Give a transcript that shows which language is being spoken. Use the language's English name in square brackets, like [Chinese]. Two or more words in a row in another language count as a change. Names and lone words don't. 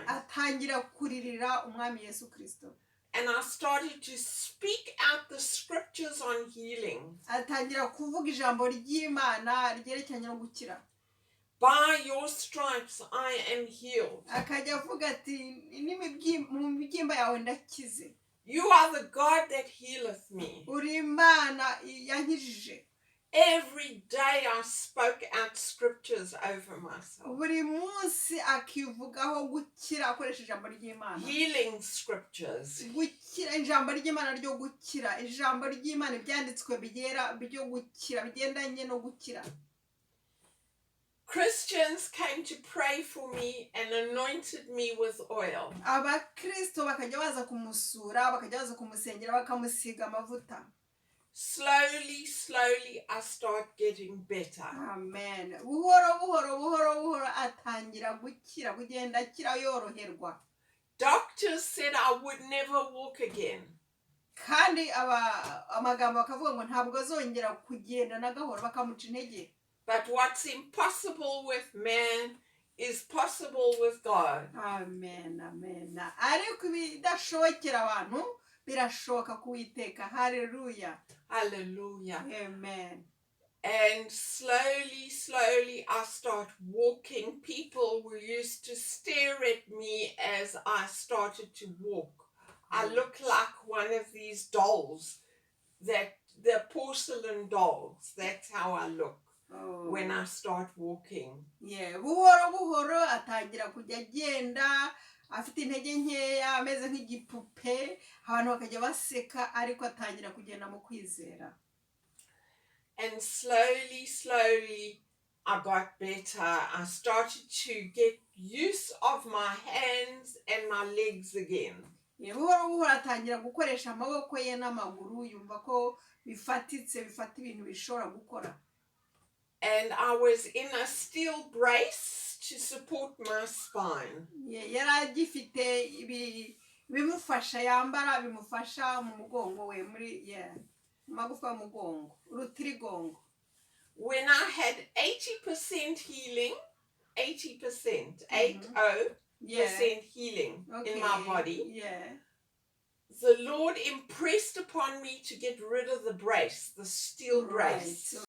[Kinyarwanda] Atangira kuririra umwami Yesu Kristo. [English] And I started to speak out the scriptures on healing. [Kinyarwanda] Atangira kuvuga ijambo ry'Imana ryerekeranye no gukira. [English] By your stripes I am healed. [Kinyarwanda] Akajya avuga ati mu mibyimba yawe ndakize. [English] You are the God that healeth me. [Kinyarwanda] Uri Imana yankijije. [English] Every day I spoke out scriptures over myself. [Kinyarwanda] Buri munsi akivugaho gukira akoresheje ijambo ry'Imana. [English] Healing scriptures. [Kinyarwanda] Gukira, ijambo ry'Imana ryo gukira, ijambo ry'Imana byanditswe bigera byo gukira, bigendanye no gukira. [English] Christians came to pray for me and anointed me with oil. [Kinyarwanda] Abakristo bakajya baza kumusura, bakajya baza kumusengera, bakamusiga amavuta. [English] Slowly, I start getting better. Amen. [Kinyarwanda] Buhoro atangira gukira, kugenda akira yoroherwa. [English] Doctors said I would never walk again. [Kinyarwanda] Kandi amagambo bakavuga ngo ntabwo azongera kugenda na gahoro, bakamuca intege. [English] But what's impossible with man is possible with God. Amen. [Kinyarwanda] Ariko ibidashobokera abantu birashoboka ku Uwiteka. [English] Hallelujah. Amen. And slowly I start walking. People were used to stare at me as I started to walk. I look like one of these dolls, the porcelain dolls. That's how I look when I start walking. [Kinyarwanda] Buhoro atangira kujya agenda afite intege nkeya, ameze nk'igipupe, abantu bakajya baseka, ariko atangira kugenda mu kwizera. [English] And slowly I got better. I started to get use of my hands and my legs again. [Kinyarwanda] Buhoro atangira gukoresha amaboko ye n'amaguru, yumva ko bifatitse, bifata ibintu bishobora gukora. [English] And I was in a steel brace to support my spine. [Kinyarwanda] Yari agifite bimufasha yambara, bimufasha mu mugongo we, muri magufwa y'umugongo, urutirigongo. [English] When I had 80% healing, 80% healing in my body, the Lord impressed upon me to get rid of the brace, the steel brace.